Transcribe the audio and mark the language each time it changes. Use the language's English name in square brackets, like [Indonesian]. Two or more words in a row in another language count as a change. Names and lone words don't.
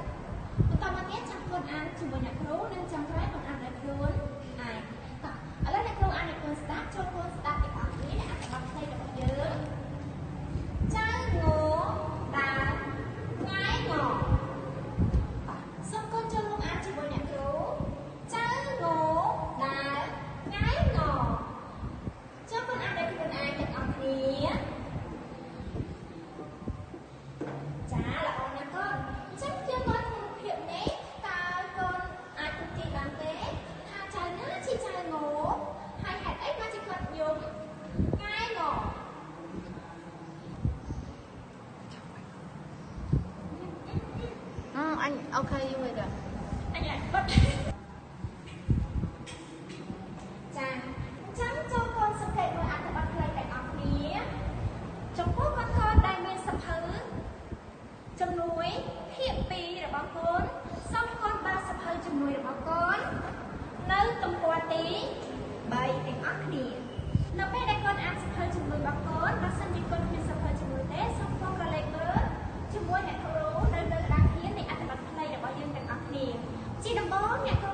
[Khmer] បន្តមកទៀតចាំកូនអានជាមួយអ្នកគ្រូនិងចាំក្រោយកូនអានដោយខ្លួនឯងតោះឥឡូវអ្នកគ្រូអានឲ្យកូនស្ដាប់ចូលកូនស្ដាប់ទាំងអស់គ្នាអត្ថបទផ្សេងរបស់យើងចៅងដើរងាយងសូមកូនចូលរួមអានជាមួយអ្នកគ្រូចៅងដើរងាយងចូលកូនអានដោយខ្លួនឯងទាំងអស់គ្នា ចាល្អណាស់កូនអញ្ចឹងយើងមើលក្នុងរូបភាពនេះតើកូនអាចទូទាញបានទេថាចៅណាជាចៅងហើយហេតុអីបានជាគាត់យំងាយង [Vietnamese] anh ok rồi kìa [Khmer] អញអាចបត់ចាអញ្ចឹងចូលកូនសង្កេតមើលអត្ថបទខ្លីទាំងអស់គ្នា ចំពោះកូនដែលមានសៀវភៅជំនួយភាគ2របស់កូនសូមកូនបើកសៀវភៅជំនួយរបស់កូននៅទំព័រទី3ទាំងអស់គ្នានៅពេលដែលកូនអានសៀវភៅជំនួយរបស់កូនបើសិនជាកូនមានសៀវភៅជំនួយទេសូមកូនក៏លេខមើលជាមួយអ្នកគ្រូនៅលើក្តារខៀននៃអត្ថបទខ្លីរបស់យើងទាំងអស់គ្នាជាដំបូង